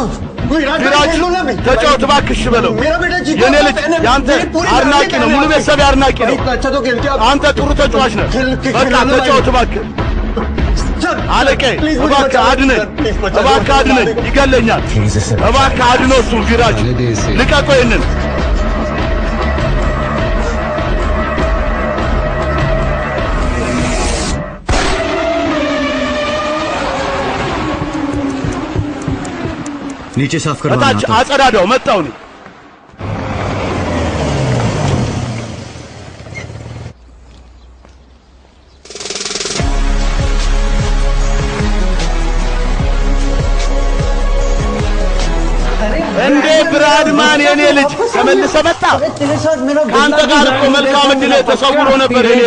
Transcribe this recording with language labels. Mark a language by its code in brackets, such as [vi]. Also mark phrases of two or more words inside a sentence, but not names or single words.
[am] ተጫወት እባክህ እሺ በለው የኔ ልጅ ያንተ አድናቂ ነው ሙሉ ቤተሰብ አድናቂ ነው አንተ ጥሩ ተጫዋች ነህ በቃ ተጫወት እባክህ አለቀ እባክህ አድነኝ ይገለኛል እባክህ አድነው እሱን ቪራጅ ልቀቀው ይሄንን [hi] नीचे साफ करवाना [am] ታች አጸዳዳው መጣው ነው እንዴ ብራድማን የኔ ልጅ ተመልሰ መጣ ካንተ ጋር እኮ መልካም እድል ተሰውሮ ነበር የኔ